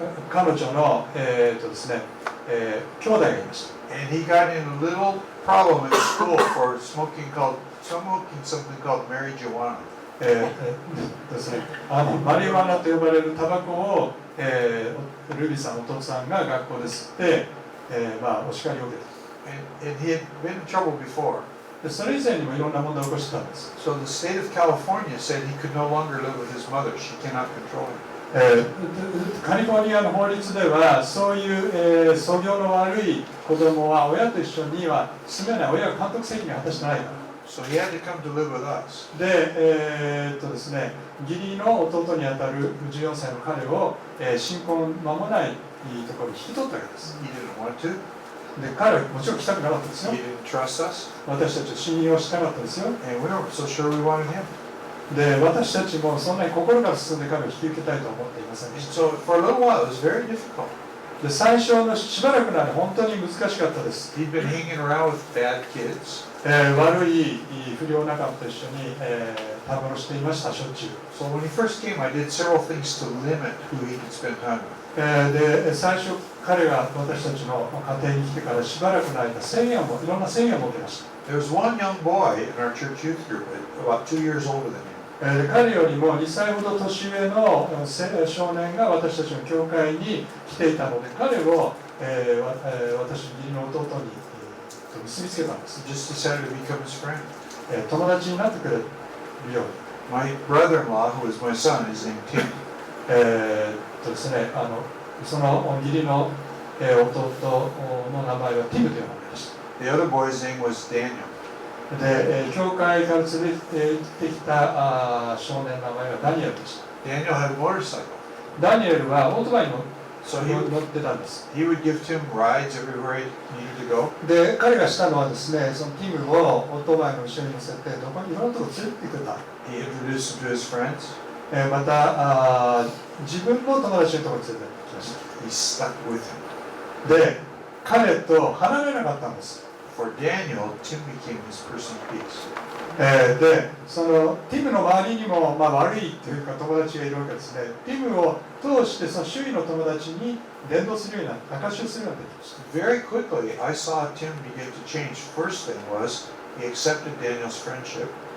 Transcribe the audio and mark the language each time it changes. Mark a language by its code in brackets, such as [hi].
[ja] 彼女の、ですね兄弟がいました。 [en] And he got in a little problem at school for smoking something called marijuana. [ja] ですね、マリワナと呼ばれるタバコを、ルビーさん、お父さんが学校で吸って、お叱りを受けた。 [en] And he had been in trouble before. [ja] でそれ以前にもいろんな問題を起こしてたんです。 [en] So the state of California said he could no longer live with his mother. She cannot control him. [ja] カリフォルニアの法律ではそういう、素行の悪い子供は親と一緒には住めない、親が監督責任を果たしてないから。 [en] So he had to come to live with us. [ja] で、ですね、義理の弟にあたる14歳の彼を、新婚間もないところに引き取ったわけです。 [en] He didn't want to. [ja] で、彼はもちろん来たくなかったですよ [en] He。 didn't trust us. [ja] 私たちを信用しなかったですよ。 [en] And we weren't so sure we wanted him. [ja] で、私たちもそんなに心から進んで彼を引き受けたいとは思っていません [en] And [ja] でした。 [en] so for a little while it was very difficult. [ja] で、最初のしばらくの間本当に難しかったです。 [en] He'd been hanging around with bad kids. [ja] 悪い不良仲間と一緒に、たむろしていました、しょっちゅう。 [en] So when he first came, I did several things to limit who he could spend time with. [ja] で、最初彼が私たちの家庭に来てからしばらくの間いろんな制限を設けました。 [en] There was one young boy in our church youth group, about 2 years older than him. [ja] 彼よりも2歳ほど年上の少年が私たちの教会に来ていたので、彼を、私の義理の弟に結びつけたんです。 [en] Just decided to become his friend. [ja] 友達になってくれるように。 [en] My brother-in-law, who is my son, is named Tim. [ja] ですね、その義理の弟の名前はティムという名前でした。 [en] The other boy's name was Daniel. [ja] で、教会から連れてきた少年の名前はダニエルでした。 [en] Daniel had a motorcycle. [ja] ダニエルはオートバイに [en] So [ja] 乗ってたんです。 [en] he would give Tim rides everywhere he needed to go. [ja] で、彼がしたのはですね、そのティムをオートバイの後ろに乗せて、どこにいろんなとこ連れて行ってくれた。 [en] He introduced him to his friends. [ja] また自分の友達のところに連れてきまし [en] He stuck with him. [ja] た。で、彼と離れなかったんです。 [en] For Daniel, Tim became his person of peace. [ja] で、そのティムの周りにも、悪いというか友達がいるわけですね。ティムを通してその周囲の友達に伝道するようになって、証しをするようになってきました。 [en] Very quickly, I saw Tim begin to change. First thing was he accepted Daniel's friendship.